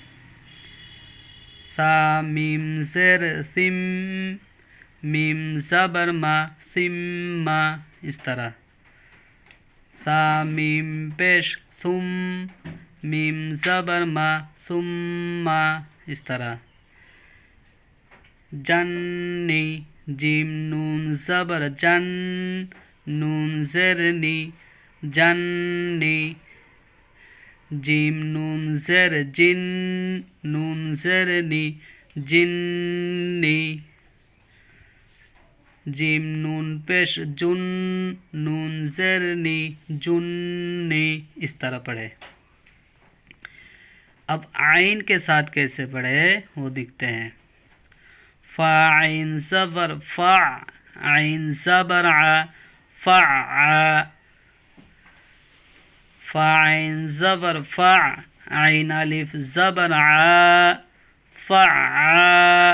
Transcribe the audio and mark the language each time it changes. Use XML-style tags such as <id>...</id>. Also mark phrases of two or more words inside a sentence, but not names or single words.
<ur>سا میم زیر سم میم زبر ما سما اس طرح سا میم پیش ثم میم زبر ما ثما اس طرح جنی جیم نون زبر جن نون زیر نی جنی جیم نون زیر جن نون زیر نی جنی جیم نون پیش جن نون زیر نی جنی اس طرح پڑھے اب عین کے ساتھ کیسے پڑھے وہ دیکھتے ہیں فا عین زبر فا، عین زبر ع فع، فا عین زبر فع، عین الف زبر ع فع۔</ur>